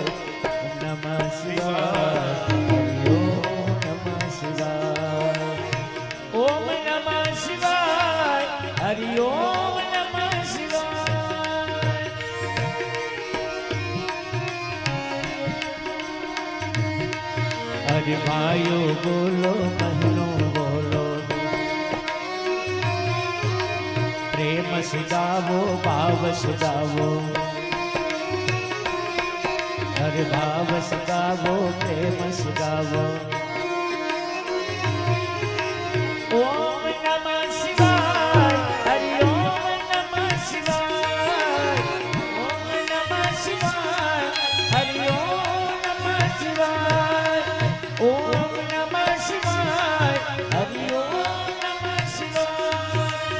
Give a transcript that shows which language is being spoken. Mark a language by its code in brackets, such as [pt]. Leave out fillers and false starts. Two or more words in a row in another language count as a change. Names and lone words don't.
[sa] ओम नमः शिवाय, हरि ओम नमः शिवाय. [hi] हरि भाइयों बोलो, बहनों बोलो, प्रेम से गावो, भाव से गावो. हरि भाव से गावो, प्रेम से गावो. [sa] ओम नमः शिवाय, हरि ओम नमः शिवाय. ओम नमः शिवाय, हरि ओम नमः शिवाय. ओम नमः शिवाय, हरि ओम नमः शिवाय.